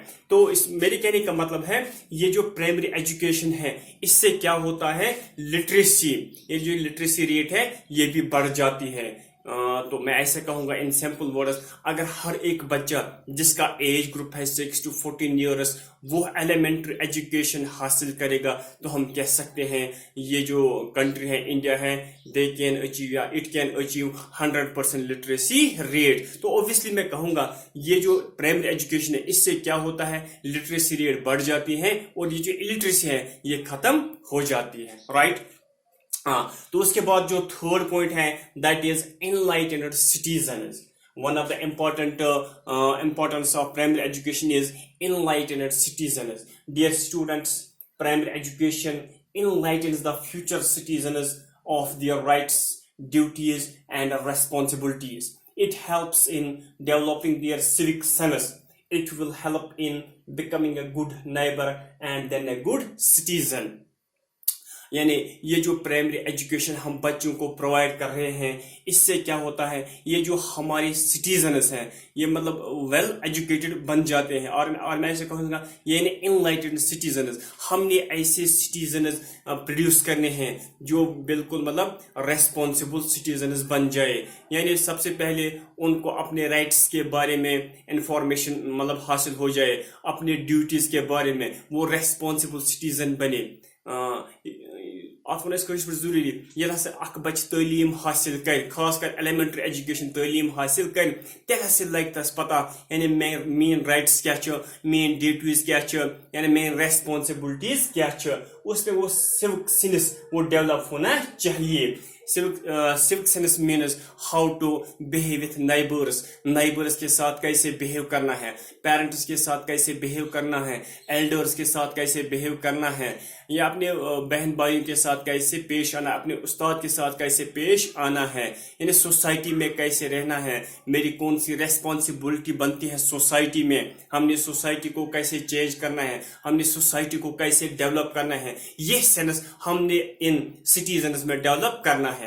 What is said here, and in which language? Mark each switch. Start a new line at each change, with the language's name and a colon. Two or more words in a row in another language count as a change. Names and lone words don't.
Urdu: تو میرے کہنے کا مطلب ہے یہ جو
English: primary education
Urdu: ہے اس سے کیا ہوتا ہے لٹریسی, یہ جو
English: literacy rate
Urdu: ہے یہ بھی بڑھ جاتی ہے. تو میں ایسے کہوں گا
English: in simple words
Urdu: اگر ہر ایک بچہ جس کا
English: age group
Urdu: ہے 6
English: to 14 years
Urdu: وہ
English: elementary education
Urdu: حاصل کرے گا تو ہم کہہ سکتے ہیں یہ جو کنٹری ہے انڈیا ہے
English: they can achieve
Urdu: یا
English: it can achieve 100% literacy rate.
Urdu: تو obviously میں کہوں گا یہ جو
English: primary education
Urdu: ہے اس سے کیا ہوتا ہے
English: literacy rate
Urdu: بڑھ جاتی ہے اور یہ جو illiteracy ہے یہ ختم ہو جاتی ہے. رائٹ تو اس کے بعد جو
English: third point
Urdu: ہے
English: that is enlightened citizens. One of the importance of primary education is enlightened citizens. Dear students, primary education enlightens the future citizens of their rights, duties and responsibilities. It helps in developing their civic sense. It will help in becoming a good neighbor and then a good citizen.
Urdu: یعنی یہ جو
English: primary education
Urdu: ہم بچوں کو پرووائڈ کر رہے ہیں اس سے کیا ہوتا ہے یہ جو ہمارے سٹیزنز ہیں یہ مطلب
English: well educated
Urdu: بن جاتے ہیں. اور میں ایسے کہوں گا یعنی
English: enlightened citizens,
Urdu: ہم نے ایسے سٹیزنز پروڈیوس کرنے ہیں جو بالکل مطلب
English: responsible citizens
Urdu: بن جائے. یعنی سب سے پہلے ان کو اپنے رائٹس کے بارے میں انفارمیشن مطلب حاصل ہو جائے, اپنے ڈیوٹیز کے بارے میں وہ
English: responsible citizen
Urdu: بنے.
Kashmiri: ات ون پہ ضروری یل ہسا اخ بچہ تعلیم حاصل کر خاص کر ایلیمنٹری ایجوکیشن تعلیم حاصل کر تیل ہسا لگ تس پتہ
Urdu: یعنی مین رائٹس کیا مین ڈیوٹیز کیا یعنی مین ریسپانسبلٹیز کیا اس میں وہ
English: civic sense
Urdu: وہ ڈیولپ ہونا چاہیے.
English: civic sense means how to behave with neighbors
Urdu: کے ساتھ کیسے بہیو کرنا ہے, پیرنٹس کے ساتھ کیسے بہیو کرنا ہے, ایلڈرز کے ساتھ کیسے بہیو کرنا ہے, یا اپنے بہن بھائیوں کے ساتھ کیسے پیش آنا, اپنے استاد کے ساتھ کیسے پیش آنا ہے, یعنی سوسائٹی میں کیسے رہنا ہے, میری کون سی ریسپانسبلٹی بنتی ہے سوسائٹی میں, ہم نے سوسائٹی کو کیسے چینج کرنا ہے, ہم نے سوسائٹی کو کیسے ڈیولپ کرنا ہے, یہ سینس ہم نے ان سٹیزنز میں ڈیولپ کرنا ہے.